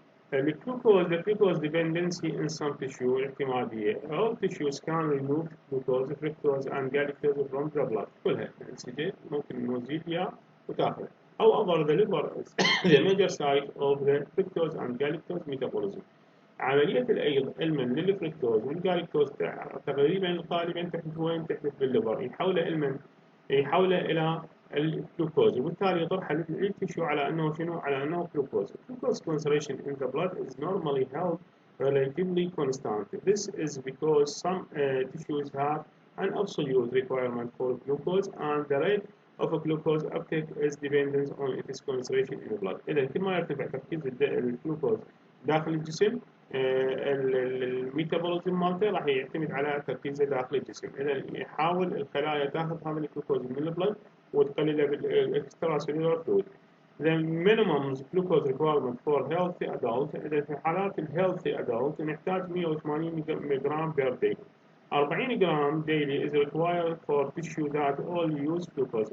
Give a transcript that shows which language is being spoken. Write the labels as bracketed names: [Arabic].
[English] The glucose dependency in some tissue [Arabic] اعتمادية. [English] All tissues can remove glucose, fructose and galactose from the blood. [Arabic] كلها الانسجه ممكن نزيل اياه وتاخذ. [English] However, the liver is the major site of the fructose and galactose metabolism. [Arabic] عملية الأيض علما للفركتوز والجالكتوز تقريبا غالبا تحدث بالليفر، يحوله إلى الجلوكوز، وبالتالي يطرح التشو على أنه شنو؟ على أنه جلوكوز. [English] Glucose concentration in the blood is normally held relatively constant. This is because some tissues have an absolute requirement for glucose, and the rate of glucose uptake is dependent on its concentration in the blood. [Arabic] إذا كل ما يرتفع تركيز الجلوكوز داخل الجسم الميتابوليزم مالته راح يعتمد على تركيزه داخل الجسم. إذا يحاول الخلايا تاخذ هذا الجلوكوز من البلد وتقلله بالاكسترا سيلولار فلويد. [English] The minimum glucose requirement for healthy adult. [Arabic] إذا في حالات الهيلثي adult نحتاج 180 ملغ [English] per day. 40 gram daily is required for tissue that all use glucose.